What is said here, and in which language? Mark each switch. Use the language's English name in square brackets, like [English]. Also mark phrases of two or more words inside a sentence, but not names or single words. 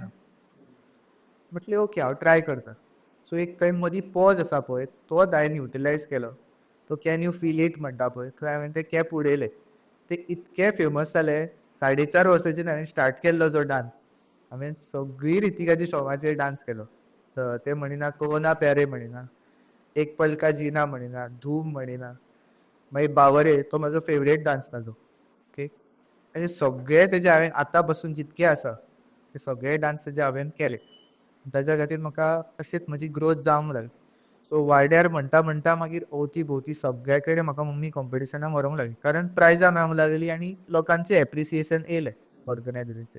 [Konkani] म्हटलें ओके हांव ट्राय करतां. सो एक थंय मदीं पॉज आसा पळय तो हांवें युटिलायज केलो. तो [English] can you feel it [Konkani] म्हणटा पळय थंय हांवें तें कॅप उडयलें. ते इतके फेमस जाले. 4.5 वर्सांचेर हांवें स्टार्ट केल्लो जो डान्स, हांवें सगळीं रितिकाच्या सॉंगाचेर डान्स केलो. ते म्हणिना कोना प्यारे म्हणिना, एक पल का जीना म्हणिना, धूम म्हणिना, मागीर बावरे तो म्हाजो फेवरेट डान्स ताजो. ओके, आनी सगळे तेजे हांवें आतां पसून जितके आसा ते सगळे डान्स तेजे हांवें केले. ताच्या खातीर म्हाका अशीच म्हजी ग्रोथ जावंक लागली. सो वाड्यार म्हणटा म्हणटा मागीर अवती भोवती सगळे कडेन म्हाका मम्मी कॉम्पिटिशनाक व्हरूंक लागली, कारण प्रायजां मेळूंक लागली आनी लोकांचें एप्रिसिएशन येयलें ऑर्गनायझरीचें.